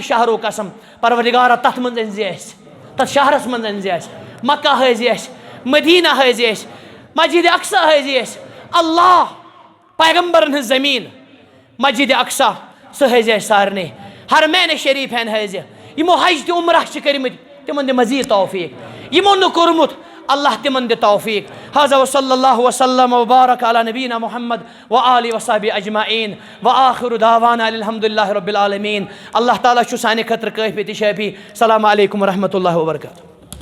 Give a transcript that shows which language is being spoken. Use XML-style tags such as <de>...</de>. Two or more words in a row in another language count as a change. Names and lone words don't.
<ks>شہرو قسم پروردگارا تتھ منٛز أنۍ زِ اَسہِ تتھ شہرس منٛز أنۍ زِ اَسہِ مکہ ہٲوزِ اَسہِ مدیٖنہ ہٲوزِ اَسہِ مسجد اقصا ہٲوزِ اَسہِ اللہ پیغمبرن ہٕنٛز زمیٖن مسجد اقصا سُہ ہٲوزِ اَسہِ سارنٕے حرمین شریٖفین ہٲوزِ یِمو حج تہٕ عمرہ چھِ کٔرمٕتۍ تِمن دِ مزیٖد توفیٖق یِمو نہٕ کوٚرمُت اللہ تِمن دِ توفیٖق</ks> <ar>حاذا وصلی اللہ وسلم وبارک علی نبینا محمد وآلہ وصحبہ اجمعین وآخر دعوانا الحمد للہ رب العالمین</ar> <ks>اللہ تعالیٰ چھُ سانہِ خٲطرٕ کٲفی تہٕ شٲفی</ks> <ar>السلام علیکم ورحمۃ اللہ وبرکاتہ</ar>